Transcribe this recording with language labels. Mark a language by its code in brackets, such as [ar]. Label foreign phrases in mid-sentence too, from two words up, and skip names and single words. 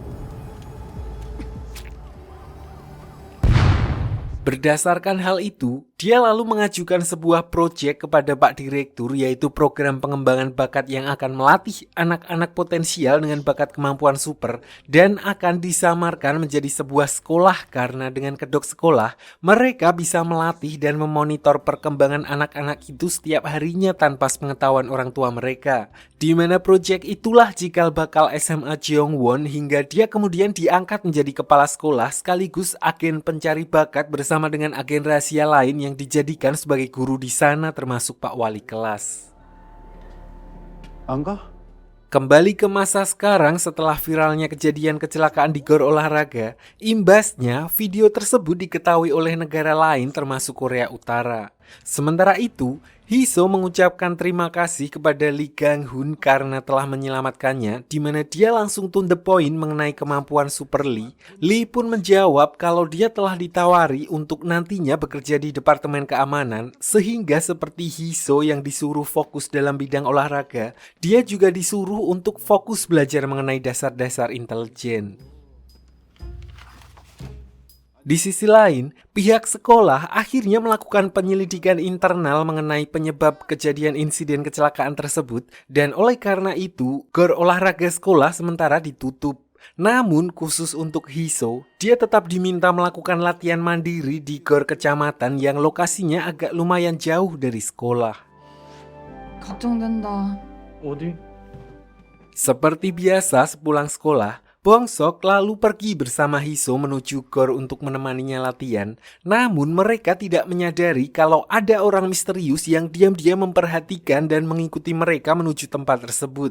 [id] Berdasarkan hal itu, dia lalu mengajukan sebuah proyek kepada Pak Direktur, yaitu program pengembangan bakat yang akan melatih anak-anak potensial dengan bakat kemampuan super dan akan disamarkan menjadi sebuah sekolah karena dengan kedok sekolah, mereka bisa melatih dan memonitor perkembangan anak-anak itu setiap harinya tanpa sepengetahuan orang tua mereka. Di mana proyek itulah cikal bakal SMA Jeongwon hingga dia kemudian diangkat menjadi kepala sekolah sekaligus agen pencari bakat bersama dengan agen rahasia lain yang dijadikan sebagai guru di sana termasuk Pak Wali kelas. [ko] 안 가? [id] Kembali ke masa sekarang setelah viralnya kejadian kecelakaan di gor olahraga, imbasnya video tersebut diketahui oleh negara lain termasuk Korea Utara. Sementara itu, Hiso mengucapkan terima kasih kepada Lee Gang-hun karena telah menyelamatkannya, di mana dia langsung [en] to the point [id] mengenai kemampuan Super Lee. Lee pun menjawab kalau dia telah ditawari untuk nantinya bekerja di Departemen Keamanan, sehingga seperti Hiso yang disuruh fokus dalam bidang olahraga, dia juga disuruh untuk fokus belajar mengenai dasar-dasar intelijen. Di sisi lain, pihak sekolah akhirnya melakukan penyelidikan internal mengenai penyebab kejadian insiden kecelakaan tersebut dan oleh karena itu, gor olahraga sekolah sementara ditutup. Namun khusus untuk Hiso, dia tetap diminta melakukan latihan mandiri di gor kecamatan yang lokasinya agak lumayan jauh dari sekolah. [ko] 걱정된다. 어디? [id] Seperti biasa sepulang sekolah, Bongsok lalu pergi bersama Hiso menuju gor untuk menemaninya latihan. Namun mereka tidak menyadari kalau ada orang misterius yang diam-diam memperhatikan dan mengikuti mereka menuju tempat tersebut.